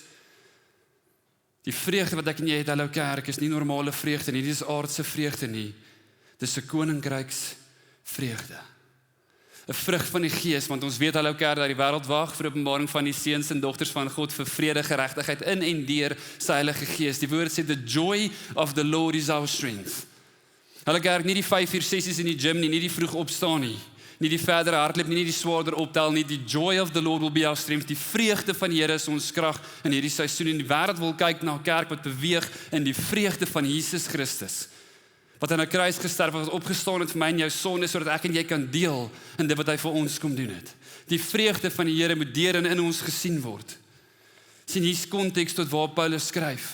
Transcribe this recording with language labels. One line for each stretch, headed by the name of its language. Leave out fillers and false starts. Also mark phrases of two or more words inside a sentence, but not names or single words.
Afrikaans: Die vreugde wat ek en jy het, hallo kerk, is nie normale vreugde nie, dit is aardse vreugde nie. Dis 'n koninkryks vreugde. 'n Vrug van die Gees, want ons weet hallo kerk dat die wêreld wag vir openbaring van die seuns en dogters van God vir vrede, geregtigheid in en deur sy Heilige Gees. Die woord sê
English: the joy of the Lord is our strength.
Afrikaans: Hulle kerk nie die 5 uur sessies in die gym nie, nie die vroeg opstaan nie, nie die verdere hardloop nie, nie die swaarder optel nie, die
English: joy of the Lord will be our strength,
Afrikaans: die vreugde van die Here is ons krag in hierdie seisoen, en die wêreld wil kyk na 'n kerk wat beweeg in die vreugde van Jesus Christus, wat aan 'n kruis gesterf het, wat opgestaan het vir my en jou sonde, sodat ek en jy kan deel in dit wat hy vir ons kom doen het. Die vreugde van die Here moet deur en in ons gesien word. Sien hier's konteks tot waar Paulus skryf.